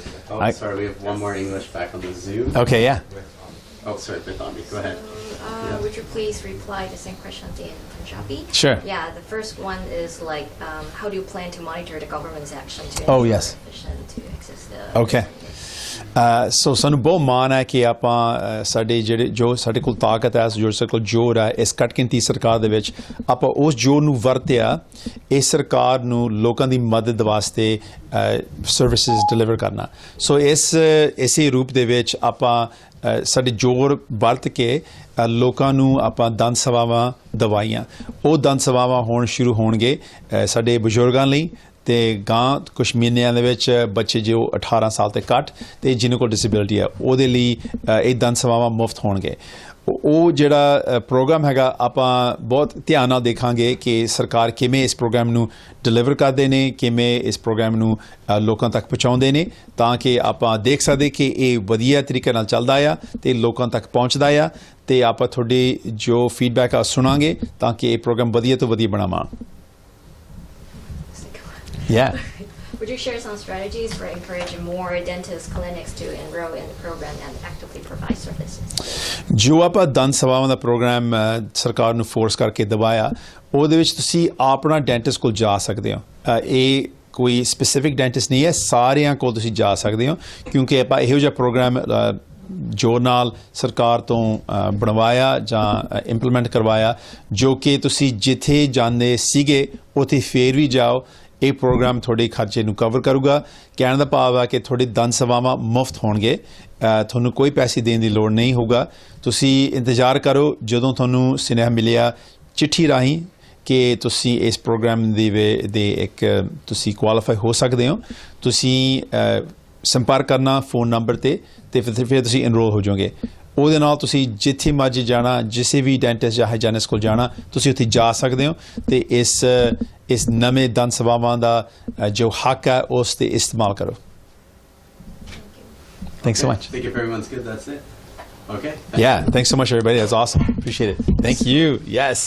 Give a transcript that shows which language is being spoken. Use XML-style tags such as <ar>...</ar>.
<en>Oh, sorry, we have one more English back on the Zoom. Okay, yeah. Oh, sorry, with Omni. Go ahead. Would you please reply the same question in Punjabi? Sure. Yeah, the first one is like, how do you plan to monitor the government's action to Oh, ensure yes. efficient to access the Okay.</en> <pa>ਸੋ ਸਾਨੂੰ ਬਹੁਤ ਮਾਣ ਹੈ ਕਿ ਆਪਾਂ ਸਾਡੇ ਜਿਹੜੇ ਜੋ ਸਾਡੇ ਕੋਲ ਤਾਕਤ ਹੈ ਜੋ ਸਾਡੇ ਕੋਲ ਜ਼ੋਰ ਹੈ ਇਸ ਘੱਟਗਿਣਤੀ ਸਰਕਾਰ ਦੇ ਵਿੱਚ ਆਪਾਂ ਉਸ ਜ਼ੋਰ ਨੂੰ ਵਰਤਿਆ ਇਸ ਸਰਕਾਰ ਨੂੰ ਲੋਕਾਂ ਦੀ ਮਦਦ ਵਾਸਤੇ ਸਰਵਿਸਿਜ਼ ਡਿਲੀਵਰ ਕਰਨਾ ਸੋ ਇਸੇ ਰੂਪ ਦੇ ਵਿੱਚ ਆਪਾਂ ਸਾਡੇ ਜ਼ੋਰ ਵਰਤ ਕੇ ਲੋਕਾਂ ਨੂੰ ਆਪਾਂ ਦੰਦ ਸੇਵਾਵਾਂ ਦਵਾਈਆਂ ਉਹ ਦੰਦ ਸੇਵਾਵਾਂ ਹੋਣ ਸ਼ੁਰੂ ਹੋਣਗੇ ਸਾਡੇ ਬਜ਼ੁਰਗਾਂ ਲਈ ਤੇ ਗਾਂ ਕੁਛ ਮਹੀਨਿਆਂ ਦੇ ਵਿੱਚ ਬੱਚੇ ਜੋ 18 ਸਾਲ ਤੋਂ ਘੱਟ ਤੇ ਜਿਨ੍ਹਾਂ ਕੋਲ ਡਿਸੇਬਿਲਿਟੀ ਹੈ ਉਹਦੇ ਲਈ ਇਹ ਦੰਦ ਸੇਵਾਵਾਂ ਮੁਫਤ ਹੋਣਗੇ ਉਹ ਜਿਹੜਾ ਪ੍ਰੋਗਰਾਮ ਹੈਗਾ ਆਪਾਂ ਬਹੁਤ ਧਿਆਨ ਨਾਲ ਦੇਖਾਂਗੇ ਕਿ ਸਰਕਾਰ ਕਿਵੇਂ ਇਸ ਪ੍ਰੋਗਰਾਮ ਨੂੰ ਡਿਲੀਵਰ ਕਰਦੇ ਨੇ ਕਿਵੇਂ ਇਸ ਪ੍ਰੋਗਰਾਮ ਨੂੰ ਲੋਕਾਂ ਤੱਕ ਪਹੁੰਚਾਉਂਦੇ ਨੇ ਤਾਂ ਕਿ ਆਪਾਂ ਦੇਖ ਸਕਦੇ ਕਿ ਇਹ ਵਧੀਆ ਤਰੀਕੇ ਨਾਲ ਚੱਲਦਾ ਆ ਤੇ ਲੋਕਾਂ ਤੱਕ ਪਹੁੰਚਦਾ ਆ ਤੇ ਆਪਾਂ ਤੁਹਾਡੀ ਜੋ ਫੀਡਬੈਕ ਆ ਸੁਣਾਂਗੇ ਤਾਂ ਕਿ ਇਹ ਪ੍ਰੋਗਰਾਮ ਵਧੀਆ ਤੋਂ ਵਧੀਆ ਬਣਾਵਾਂ</pa> <en>Yeah. Would you share some strategies for encouraging more dentist clinics to enroll in the program and actively provide services?</en> <pa>ਜੋ ਆਪਾਂ ਦੰਦ ਸੇਵਾਵਾਂ ਦਾ ਪ੍ਰੋਗਰਾਮ ਸਰਕਾਰ ਨੂੰ ਫੋਰਸ ਕਰਕੇ ਦਵਾਇਆ ਉਹਦੇ ਵਿੱਚ ਤੁਸੀਂ ਆਪਣਾ ਡੈਂਟਿਸਟ ਕੋਲ ਜਾ ਸਕਦੇ ਹੋ ਇਹ ਕੋਈ ਸਪੈਸਿਫਿਕ ਡੈਂਟਿਸਟ ਨਹੀਂ ਹੈ ਸਾਰਿਆਂ ਕੋਲ ਤੁਸੀਂ ਜਾ ਸਕਦੇ ਹੋ ਕਿਉਂਕਿ ਆਪਾਂ ਇਹੋ ਜਿਹਾ ਪ੍ਰੋਗਰਾਮ ਜੋ ਨਾਲ ਸਰਕਾਰ ਤੋਂ ਬਣਵਾਇਆ ਜਾਂ ਇੰਪਲੀਮੈਂਟ ਕਰਵਾਇਆ ਜੋ ਕਿ ਤੁਸੀਂ ਜਿੱਥੇ ਜਾਂਦੇ ਸੀਗੇ ਉੱਥੇ ਫੇਰ ਵੀ ਜਾਓ ਇਹ ਪ੍ਰੋਗਰਾਮ ਤੁਹਾਡੇ ਖਰਚੇ ਨੂੰ ਕਵਰ ਕਰੂਗਾ ਕਹਿਣ ਦਾ ਭਾਵ ਹੈ ਕਿ ਤੁਹਾਡੇ ਦੰਦ ਸੇਵਾਵਾਂ ਮੁਫਤ ਹੋਣਗੇ ਤੁਹਾਨੂੰ ਕੋਈ ਪੈਸੇ ਦੇਣ ਦੀ ਲੋੜ ਨਹੀਂ ਹੋਊਗਾ ਤੁਸੀਂ ਇੰਤਜ਼ਾਰ ਕਰੋ ਜਦੋਂ ਤੁਹਾਨੂੰ ਸੁਨੇਹਾ ਮਿਲਿਆ ਚਿੱਠੀ ਰਾਹੀਂ ਕਿ ਤੁਸੀਂ ਇਸ ਪ੍ਰੋਗਰਾਮ ਦੇ ਇੱਕ ਤੁਸੀਂ ਕੁਆਲੀਫਾਈ ਹੋ ਸਕਦੇ ਹੋ ਤੁਸੀਂ ਸੰਪਰਕ ਕਰਨਾ ਫੋਨ ਨੰਬਰ ਤੇ ਫਿਰ ਤੁਸੀਂ ਐਨਰੋਲ ਹੋ ਜਾਓਗੇ ਉਹਦੇ ਨਾਲ ਤੁਸੀਂ ਜਿੱਥੇ ਮਰਜ਼ੀ ਜਾਣਾ ਜਿਸੇ ਵੀ ਡੈਂਟਿਸਟ ਜਾਂ ਹਾਈਜੈਨਿਸਟ ਕੋਲ ਜਾਣਾ ਤੁਸੀਂ ਉੱਥੇ ਜਾ ਸਕਦੇ ਹੋ ਤੇ ਇਸ ਨਵੇਂ ਦੰਦ ਸੇਵਾਵਾਂ ਦਾ ਜੋ ਹੱਕ ਹੈ ਉਸ ਤੇ ਇਸਤੇਮਾਲ ਕਰੋ</pa> <en>Thanks so much. I think if everyone's good, that's it. Okay. Yeah, thanks so much, everybody. That's awesome. Appreciate it. Thank you. Yes.</en>